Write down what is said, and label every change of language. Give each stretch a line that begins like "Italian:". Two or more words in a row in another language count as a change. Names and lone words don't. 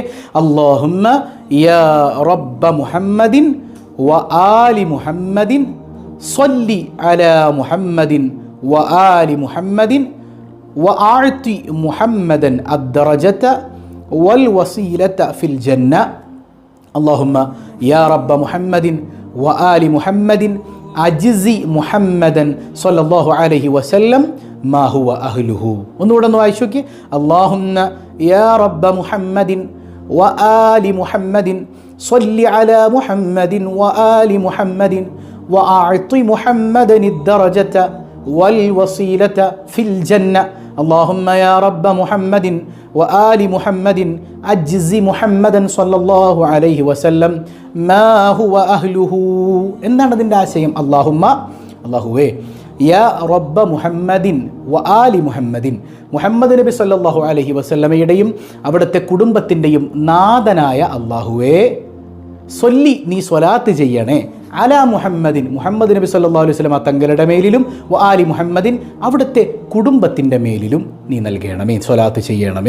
Arabic: اللهم يا رب محمد وآل محمد صل على محمد وآل محمد وأعط محمدا الدرجة والوسيلة في الجنة. اللهم يا رب محمد وآل محمد أجزي محمدا صلى الله عليه وسلم ما هو أهله. ونورا نوايشوك. اللهم يا رب محمد وآل محمد صل على محمد وآل محمد وأعط محمدا الدرجة والوسيلة في الجنة. اللهم يا رب محمد وآل محمد أجزي محمدا صلى الله عليه وسلم ما هو أهله.
Malayalam: എന്താണ് അതിൻ്റെ ആശയം? അല്ലാഹുവേ
Arabic: يا رب محمد وآل محمد,
Malayalam: മുഹമ്മദ് നബി
Arabic: صلى الله عليه وسلم
Malayalam: അവിടുത്തെ കുടുംബത്തിൻ്റെയും നാഥനായ അല്ലാഹുവേ, സ്വല്ലി നീ സ്വലാത്ത് ചെയ്യണേ,
Arabic: على محمد
Malayalam: മുഹമ്മദ് നബി
Arabic: صلى الله عليه وسلم
Malayalam: തങ്ങളുടെ മേലിലും,
Arabic: وآل محمد
Malayalam: അവിടുത്തെ കുടുംബത്തിൻ്റെ മേലിലും നീ നൽകണമേ, സ്വലാത്ത് ചെയ്യണമേ.